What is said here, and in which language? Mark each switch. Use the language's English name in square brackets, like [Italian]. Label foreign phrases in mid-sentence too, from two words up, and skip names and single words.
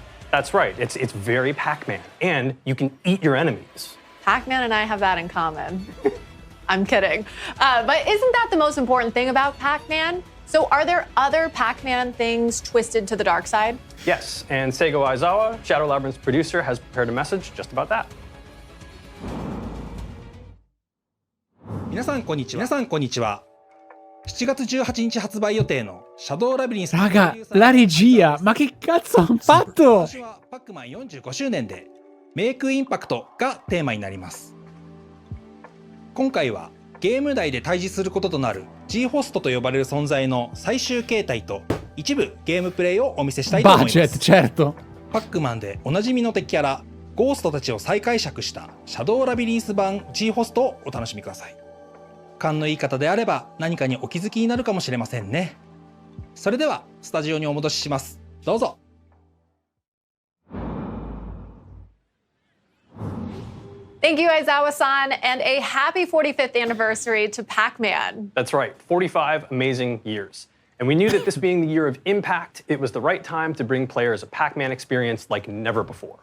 [English] That's right, it's very Pac-Man, and you can eat your enemies. Pac-Man and I have that in common. I'm kidding. But isn't that the most important thing about Pac-Man? So are there other Pac-Man things twisted to the dark side? Yes, and Seigo Aizawa, Shadow Labyrinth's producer, has prepared a message just about that. [Japanese] 皆さんこんにちは。7月18日発売予定のシャドウラビリンス [Italian] Raga, la regia, ma che cazzo han fatto? [Japanese] 今年はパックマン45周年で [English] make impact [Japanese] がテーマになります。今回はゲーム内で対峙することとなる G ホストと呼ばれる存在の最終形態と一部ゲームプレイをお見せしたいと思います。 [Italian] Certo. [Japanese] パックマンでおなじみの敵キャラゴーストたちを再解釈したシャドウラビリンス版 G ホストをお楽しみください。勘のいい方であれば何かにお気づきになるかもしれませんね。それではスタジオにお戻しします。どうぞ。 [English] Thank you, Aizawa-san, and a happy 45th anniversary to Pac-Man. That's right, 45 amazing years. And we knew that this being the year of impact, it was the right time to bring players a Pac-Man experience like never before.